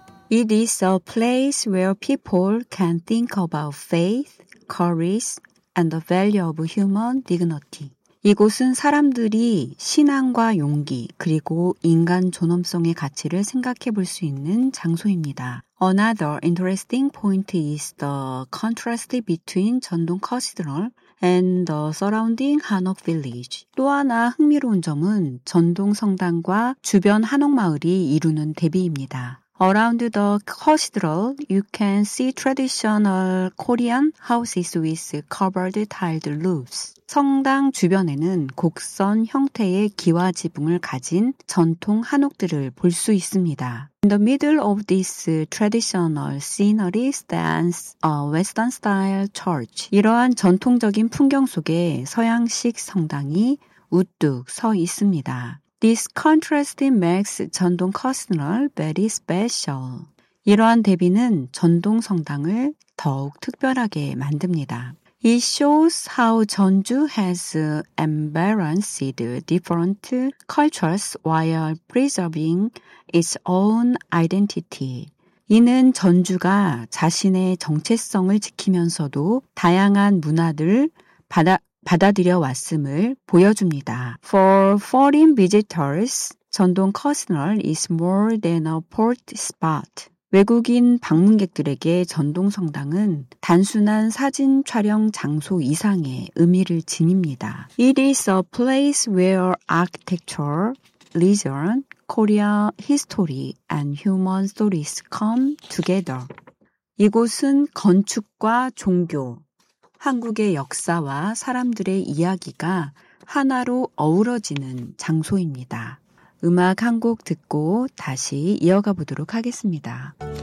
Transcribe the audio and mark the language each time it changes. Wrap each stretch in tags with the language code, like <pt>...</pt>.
<en>It is a place where people can think about faith, courage, and the value of human dignity.</en> <ko>이곳은 사람들이 신앙과 용기, 그리고 인간 존엄성의 가치를 생각해 볼 수 있는 장소입니다.</ko> <en>Another interesting point is the contrast between 전동 cathedral and the surrounding Hanok village.</en> <ko>또 하나 흥미로운 점은 전동 성당과 주변 한옥 마을이 이루는 대비입니다.</ko> <en>Around the cathedral, you can see traditional Korean houses with covered tiled roofs.</en> <ko>성당 주변에는 곡선 형태의 기와 지붕을 가진 전통 한옥들을 볼 수 있습니다.</ko> <en>In the middle of this traditional scenery stands a Western-style church.</en> <ko>이러한 전통적인 풍경 속에 서양식 성당이 우뚝 서 있습니다.</ko> <en>This contrast makes 전동 cathedral very special.</en> <ko>이러한 대비는 전동 성당을 더욱 특별하게 만듭니다.</ko> <en>It shows how Jeonju has embraced different cultures while preserving its own identity.</en> <ko>이는 전주가 자신의 정체성을 지키면서도 다양한 문화들 받아들여 왔음을 보여줍니다.</ko> <en>For foreign visitors, 전동 cathedral is more than a port spot.</en> <ko>외국인 방문객들에게 전동 성당은 단순한 사진 촬영 장소 이상의 의미를 지닙니다.</ko> <en>It is a place where architecture, religion, Korea history, and human stories come together.</en> <ko>이곳은 건축과 종교, 한국의 역사와 사람들의 이야기가 하나로 어우러지는 장소입니다. 음악 한 곡 듣고 다시 이어가 보도록 하겠습니다.</ko>